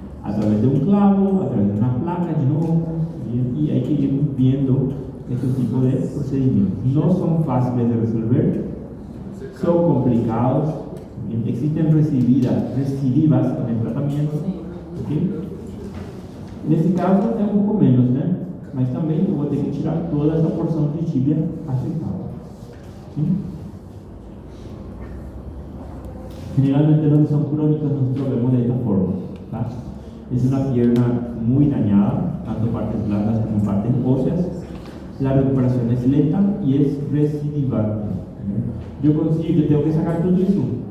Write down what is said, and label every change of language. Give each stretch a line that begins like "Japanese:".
Spanish: a través de un clavo, a través de una placa, ¿bien? Y hay que ir viendo este tipo de procedimientos. No son fáciles de resolver, son complicados, ¿bien? Existen recidivas en el tratamiento. ¿Okay? En este caso
Portuguese: é um pouco menos, né? Mas também eu vou ter que tirar toda essa porção de tíbia afetada.
Spanish: ¿Sí? Generalmente los que son crónicos nosotros vemos de esta forma. ¿Tá? Es una pierna muy dañada, tanto partes blandas como partes óseas. La recuperación es lenta y es recidivante. Yo consigo, yo tengo que sacar todo eso.